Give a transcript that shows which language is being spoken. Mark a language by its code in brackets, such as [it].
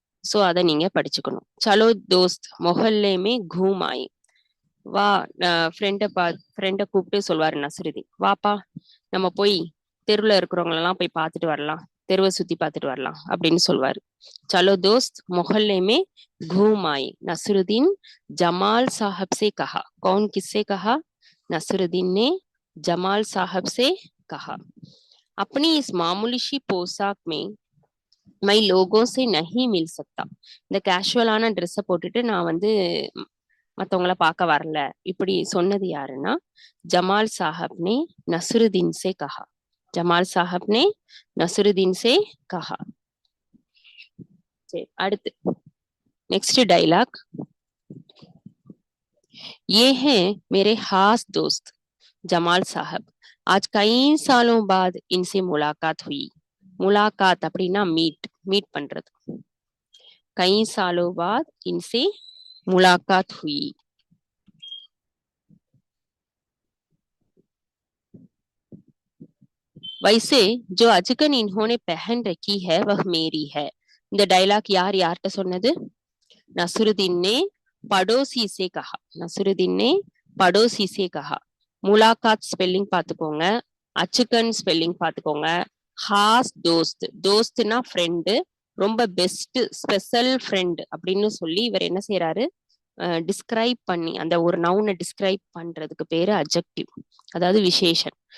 [ta] So அதை நீங்க படிச்சுக்கணும். [hi] சலோ தோஸ்த் மொஹல்லே மே கூம் ஆயி, [ta] வா, ஃப்ரெண்டை கூப்பிட்டு சொல்வாரு நஸ்ருதீன், வாப்பா நம்ம போய் தெருவுல இருக்கிறவங்களெல்லாம் போய் பார்த்துட்டு வரலாம், தெருவை சுத்தி பார்த்துட்டு வரலாம் அப்படின்னு சொல்வாரு. [hi] சலோ தோஸ்த் மொஹல்லே மே घूम आए। नसरुद्दीन जमाल साहब से कहा। कौन किससे कहा? नसरुद्दीन ने जमाल साहब से कहा, अपनी इस मामूली सी पोशाक में मैं लोगों से नहीं मिल सकता। [ta] இந்த கேஷுவலான ட்ரெஸ்ஸை போட்டுட்டு நான் வந்து மற்றவங்கள பார்க்க வரல, இப்படி சொன்னது யாருன்னா ஜமால் சாஹப் [hi] ने नसरुद्दीन से कहा। जमाल साहब ने नसरुद्दीन से कहा। [ta] சரி, அடுத்து [en] Next dialogue. [hi] ये हैं मेरे खास दोस्त जमाल साहब, आज कई सालों बाद इनसे मुलाकात हुई। [ta] मुलाकात அப்படின்னா மீட் பண்றது. [hi] कई सालों बाद इनसे मुलाकात हुई। वैसे जो अजकन इन्होंने पहन रखी है वह मेरी है। [ta] இந்த டைலாக் யார்கிட்ட சொன்னது? [hi] नसरुद्दीन ने पड़ोसी से कहा। नसरुद्दीन ने पड़ोसी से कहा। [ta] मुलाकात स्पेलिंग பாத்துக்கோங்க, அச்சுக்கன் ஸ்பெல்லிங் பாத்துக்கோங்க. ஹாஸ் தோஸ்த், தோஸ்த்னா ஃப்ரெண்டு, ரொம்ப பெஸ்ட் ஸ்பெஷல் ஃப்ரெண்ட் அப்படின்னு சொல்லி இவர் என்ன செய்யறாரு, டிஸ்கிரைப் பண்ணி அந்த ஒரு நவுனை டிஸ்கிரைப் பண்றதுக்கு பேரு அட்ஜெக்டிவ், அதாவது விசேஷன்.